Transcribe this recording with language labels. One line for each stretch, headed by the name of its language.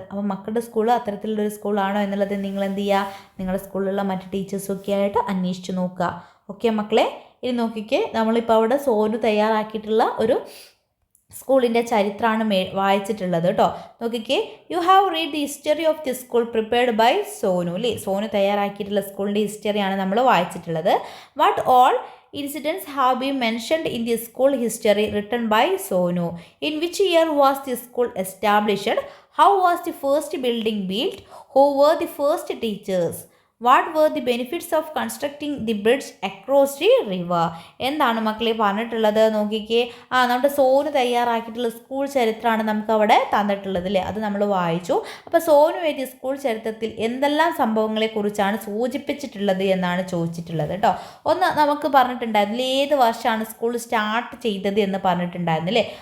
Malayalam: അപ്പോൾ മക്കളുടെ സ്കൂൾ അത്തരത്തിലുള്ളൊരു സ്കൂളാണോ എന്നുള്ളത് നിങ്ങൾ എന്ത് ചെയ്യുക, നിങ്ങളുടെ സ്കൂളിലുള്ള മറ്റ് ടീച്ചേഴ്സൊക്കെ ആയിട്ട് അന്വേഷിച്ച് നോക്കുക. ഓക്കെ മക്കളെ, ഇനി നോക്കിക്കേ, നമ്മളിപ്പോൾ അവിടെ സോനു തയ്യാറാക്കിയിട്ടുള്ള ഒരു സ്കൂളിൻ്റെ ചരിത്രമാണ് വായിച്ചിട്ടുള്ളത് കേട്ടോ.
English: നോക്കിക്കേ, you have read the history of the school prepared by Sonu അല്ലേ.
Malayalam: സോനു തയ്യാറാക്കിയിട്ടുള്ള സ്കൂളിൻ്റെ ഹിസ്റ്ററിയാണ് നമ്മൾ വായിച്ചിട്ടുള്ളത്.
English: What all incidents have been mentioned in the school history written by Sonu. In which year was the school established? How was the first building built? Who were the first teachers? What were the benefits of constructing the bridge across the river?
Malayalam: എന്താണ് മക്കളെ പറഞ്ഞിട്ടുള്ളത് നോക്കിക്കേ. നമ്മുടെ Sonu തയ്യാറാക്കിയിട്ടുള്ള school ചരിത്രമാണ് നമുക്ക് അവിടെ തന്നിട്ടുള്ളത് അല്ലേ, അത് നമ്മൾ വായിച്ചു. അപ്പോൾ സോനു എഴുതിയ സ്കൂൾ ചരിത്രത്തിൽ എന്തെല്ലാം സംഭവങ്ങളെക്കുറിച്ചാണ് സൂചിപ്പിച്ചിട്ടുള്ളത് എന്നാണ് ചോദിച്ചിട്ടുള്ളത് കേട്ടോ. ഒന്ന് നമുക്ക് പറഞ്ഞിട്ടുണ്ടായിരുന്നില്ല, ഏത് വർഷമാണ് സ്കൂൾ സ്റ്റാർട്ട് ചെയ്തത് എന്ന് പറഞ്ഞിട്ടുണ്ടായിരുന്നില്ലേ.